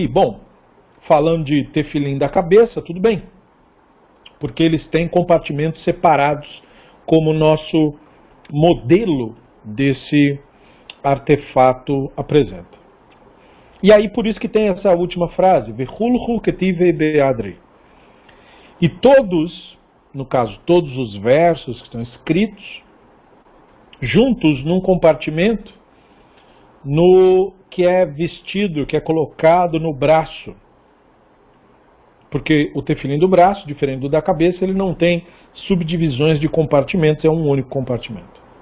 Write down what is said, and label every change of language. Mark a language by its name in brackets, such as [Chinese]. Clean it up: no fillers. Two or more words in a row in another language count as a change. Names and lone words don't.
[Portuguese] Bom, falando de tefilim da cabeça, tudo bem, porque eles têm compartimentos separados, como nosso modelo desse artefato apresenta. E aí por isso que tem essa última frase, [Aramaic] וכולהו כתיבי בחדא. [Portuguese] E todos, no caso todos os versos que estão escritos, juntos num compartimento, no que é vestido, que é colocado no braço. Porque o tefilim do braço, diferente do da cabeça, ele não tem subdivisões de compartimentos, é um único compartimento.